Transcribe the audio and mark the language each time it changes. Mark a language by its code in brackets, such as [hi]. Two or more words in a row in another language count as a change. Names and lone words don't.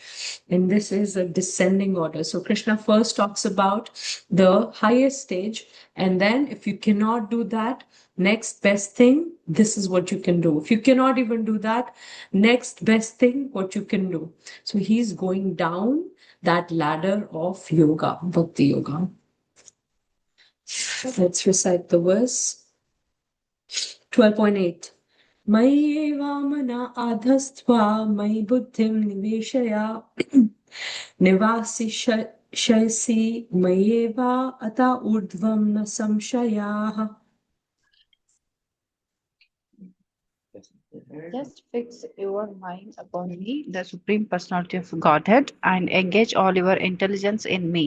[en] And this is a descending order. So Krishna first talks about the highest stage, and then if you cannot do that, next best thing, this is what you can do. If you cannot even do that, next best thing, what you can do. So he's going down that ladder of yoga, [sa] भक्ति योग. [en] Let's recite the verse. 12.8. [sa] मयि वमन अधस्त्व मयि बुद्धिम् निवेशय निवसि शयसि मयेव अत ऊर्ध्वम् न संशयः. [en] Just fix your mind upon me, the Supreme Personality of Godhead, and engage all your intelligence in me.